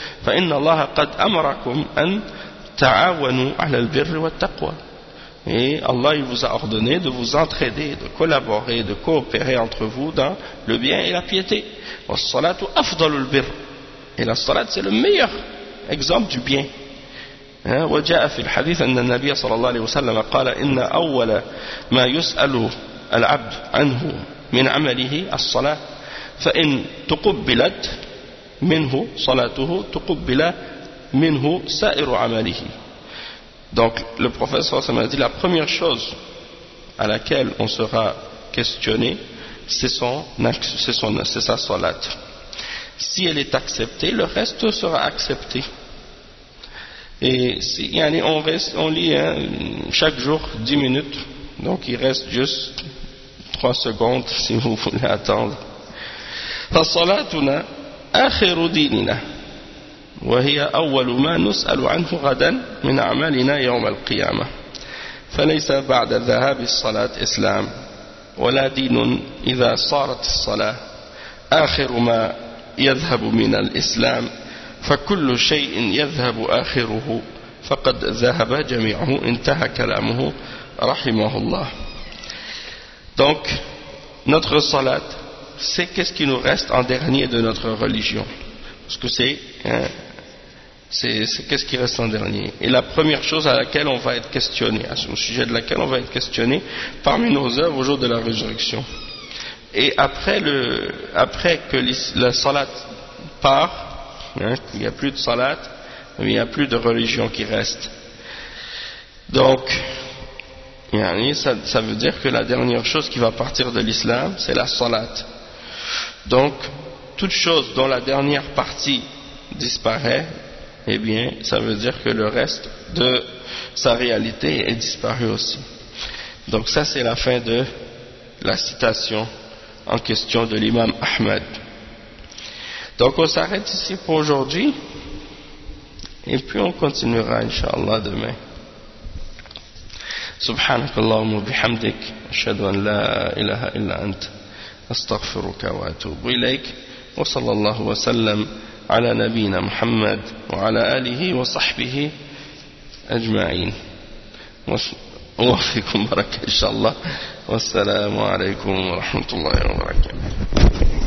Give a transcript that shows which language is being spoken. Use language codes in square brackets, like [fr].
[ar] فَإِنَّ اللَّهَ قَدْ أَمَرَكُمْ أَنْ تَعَاوَنُوا عَلَى الْبِرِّ وَالتَّقْوَى. [fr] Et Allah il vous a ordonné de vous entraider, de collaborer, de coopérer entre vous dans le bien et la piété. [ar] وَالصَّلَاةُ أَفْضَلُ الْبِرِّ. [fr] Et la salat c'est le meilleur exemple du bien. [ar] وجاء في الحديث أن النبي صلى الله عليه وسلم قال إن أول ما يسأل العبد عنه من عمله الصلاة فإن تقبلت منه صلاته تقبل منه سائر عمله. [fr] Donc le prophète [ar] صلى الله عليه وسلم [fr] a dit la première chose à laquelle on sera questionné c'est sa salat. Si elle est acceptée, le reste sera accepté. Et si, yani on reste, on lit hein, chaque jour 10 minutes, donc il reste juste 3 secondes si vous voulez attendre. [ar] فصلاتنا آخر ديننا وهي أول ما نسأل عنه غدا من أعمالنا يوم القيامة فليس بعد ذهاب الصلاة إسلام ولا دين إذا صارت الصلاة آخر ما يذهب من الإسلام فكل شيء يذهب آخره فقد ذهب جميعه انتهى كلامه رحمه الله. [fr] Donc notre salat, c'est qu'est-ce qui nous reste en dernier de notre religion, parce que c'est hein, c'est qu'est-ce qui reste en dernier, et la première chose à laquelle on va être questionné, à ce sujet de laquelle on va être questionné parmi nos œuvres au jour de la résurrection. Et après le après que la salat part, hein, il n'y a plus de salat, il n'y a plus de religion qui reste. Donc ça veut dire que la dernière chose qui va partir de l'islam, c'est la salat. Donc toute chose dont la dernière partie disparaît, eh bien ça veut dire que le reste de sa réalité est disparu aussi. Donc ça c'est la fin de la citation en question de l'imam Ahmed. Donc on s'arrête ici pour aujourd'hui et puis on continuera inshallah demain. [ar] سبحانك اللهم وبحمدك اشهد ان لا اله الا انت استغفرك واتوب اليك وصلى الله وسلم على نبينا محمد وعلى اله وصحبه اجمعين وفقكم بركه ان شاء الله والسلام عليكم ورحمه الله وبركاته.